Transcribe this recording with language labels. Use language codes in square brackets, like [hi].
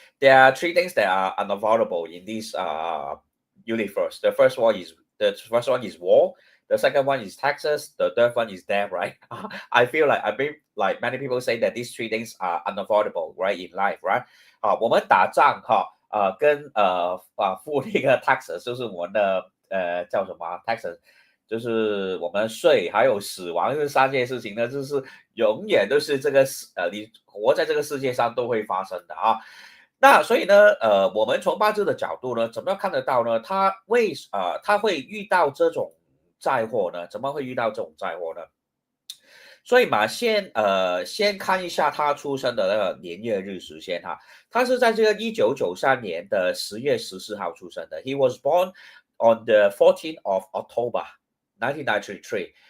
[en] there are three things that are unavoidable in this universe. The first one is war. The second one is taxes. The third one is death, right? I feel like many people say that these three things are unavoidable, right, in life, right? [zh] 我们打仗跟付那个 taxes 就是我们的叫什么 taxes， 就是我们税还有死亡这三件事情呢，就是永远都是这个你活在这个世界上都会发生的啊。那所以呢，我们从八字的角度呢，怎么样看得到呢？他会遇到这种灾祸呢？怎么会遇到这种灾祸呢？所以嘛，先看一下他出生的那个年月日时先哈。他是在这个1993年的10月14号出生的。 [en] He was born on the 14th of October, 1993.